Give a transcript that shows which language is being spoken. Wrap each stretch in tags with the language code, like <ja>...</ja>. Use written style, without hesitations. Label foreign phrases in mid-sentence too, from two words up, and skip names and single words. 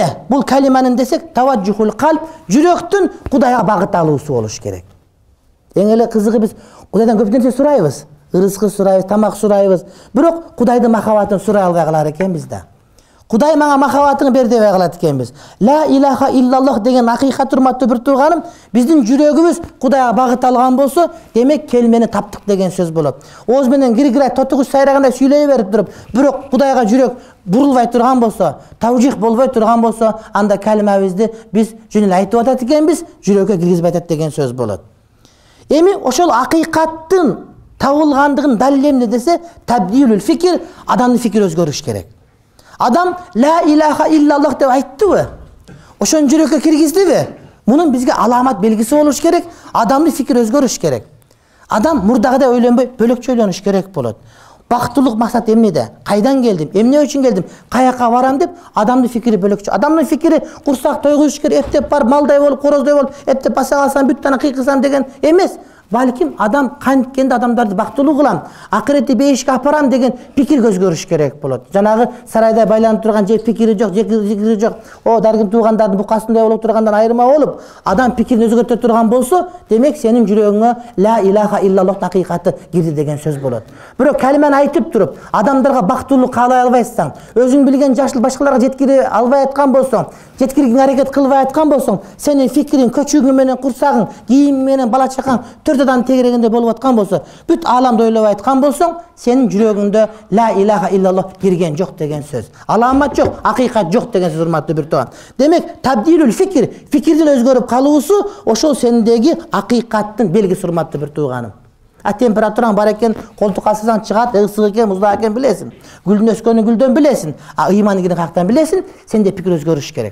<ky>Бул калиманын десек,</ky> <ar>توجه القلب,</ar> <ky>жүрөктүн Кудайга багыт алуусу болуш керек. Эң эле кызыгы биз Кудайдан көп нерсе сурайбыз. Ырызкы сурайбыз, тамак сурайбыз. Бирок Кудайдын махабатын сурай албай калар экенбиз да. Кудай мага махабатын бер дебей калат экенбиз.</ky> <ar>لا إله إلا الله</ar> <ky>деген акыйкат урматтуу бир тууганым, биздин жүрөгүбүз Кудайга багыт алган болсо, демек келмени таптык деген сөз болот. Ооз менен гиргирай тотугуч сайрагандай сүйлөй берип туруп, бирок Кудайга жүрөк бурулбай турган болсо, тавжих болбой турган болсо, анда калимабызды биз жөн эле айтып атат экенбиз, жүрөккө киргизбей атат деген сөз болот. Эми ошол акыйкаттын табылгандыгын далил эмне десе,</ky> <ar>تبديل الفكر,</ar> <ky>адамдын фикри өзгөрүш керек. Адам</ky> <ar>لا إله إلا الله</ar> <ky>деп айттыбы? Ошон жүрөккө киргиздиби? Мунун бизге аламат белгиси болуш керек, адамдын фикри өзгөрүш керек. Адам мурдагыдай ойлонбой, бөлөкчө ойлонуш керек болот. Бактылык максат эмнеде? Кайдан келдим? Эмне үчүн келдим? Каяка барам деп адамдын фикри бөлөкчө. Адамдын фикри курсак тойгузуш керек, эптеп бар, малдай болуп, короздай болуп, эптеп баса калсам, бүттөн кыйкысам деген эмес. Балким адам канткенде адамдарды бактылуу кылам, акыретти бейишке апарам деген пикир өзгөрүш керек болот. Жанагы сарайда байланып турган же пикири жок, же зикири жок, о даргин туугандардын букасындай болуп тургандан айырма болуп, адам пикирин өзгөртө турган болсо, демек сенин жүрөгүңө</ky> <ar>لا إله إلا الله</ar> <ky>акыйкаты кирди деген сөз болот. Бирок калиманы айтып туруп, адамдарга бактылуу каалай албайсың, өзүң билген жашыл башкаларга жеткире албай аткан болсоң, жеткирүүгө аракет кылбай аткан болсоң, сенин фикириң, көчүгүң менен, курсагың, кийимиң менен, бала чакаң төртөдөн тегерегенде болуп аткан болсо, бүт ааламды ойлобой аткан болсоң, сенин жүрөгүңдө</ky> <ar>لا إله إلا الله</ar> <ky>кирген жок деген сөз. Аламат жок, акыйкат жок деген сөз, урматтуу бир тууган. Демек,</ky> <ar>تبديل الفكر,</ar> <ky>фикирдин өзгөрүп калуусу ошол сендеги акыйкаттын белгиси, урматтуу бир тууганым. Температураң бар экен, колтук асасаң чыгат, ысык экен, муздак экен билесиң. Гүлдүн өскөнүн гүлдөн билесиң. Ыйманы кирген каяктан билесиң, сенде пикир өзгөрүш керек.</ky>